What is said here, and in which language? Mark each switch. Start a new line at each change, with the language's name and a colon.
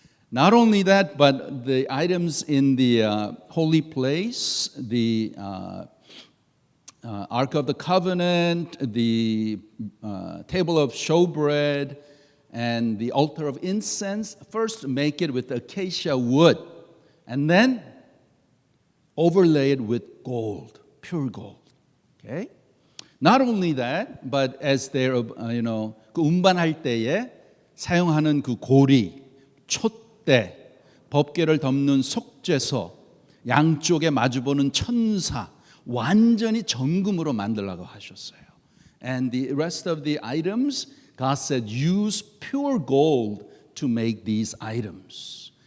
English: Not only that, but the items in the holy place, the Ark of the Covenant, the table of showbread, and the altar of incense, first make it with acacia wood, and then overlay it with gold, pure gold. Okay? Not only that, but as they're,
Korean: 그 운반할 때에 사용하는 그 고리, 촛대, 법궤를 덮는 속죄소, 양쪽에 마주보는 천사, 완전히 정금으로 만들라고 하셨어요.
English: And the rest of the items, God said, use pure gold to make these items.